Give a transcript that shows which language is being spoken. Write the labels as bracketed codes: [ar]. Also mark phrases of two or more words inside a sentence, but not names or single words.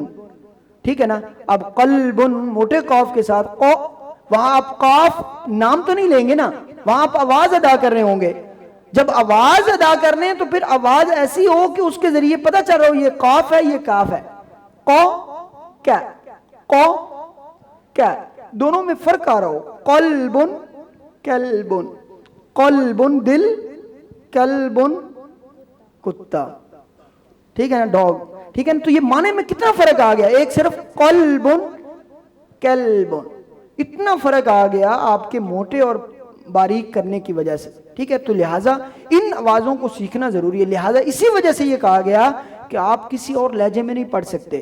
[ur] ٹھیک ہے نا, اب قلبن موٹے قاف کے ساتھ قو, وہاں آپ قاف نام تو نہیں لیں گے نا, وہاں آپ آواز ادا کر رہے ہوں گے. جب آواز ادا کرنے ہیں تو پھر آواز ایسی ہو کہ اس کے ذریعے پتہ چل رہا ہو یہ قاف ہے یہ کاف ہے. قو کیا, قو کیا, دونوں میں فرق آ رہا ہو. [ar] قلبن کلبن, قلبن دل, کلبن کتا. [ur] ٹھیک ہے نا, ڈاگ. ٹھیک ہے نا, تو یہ معنی میں کتنا فرق آ گیا, ایک صرف [ar] قلبن کلبن, [ur] اتنا فرق آ گیا آپ کے موٹے اور باریک کرنے کی وجہ سے. ٹھیک ہے, تو لہٰذا ان آوازوں کو سیکھنا ضروری ہے. لہٰذا اسی وجہ سے یہ کہا گیا کہ آپ کسی اور لہجے میں نہیں پڑھ سکتے.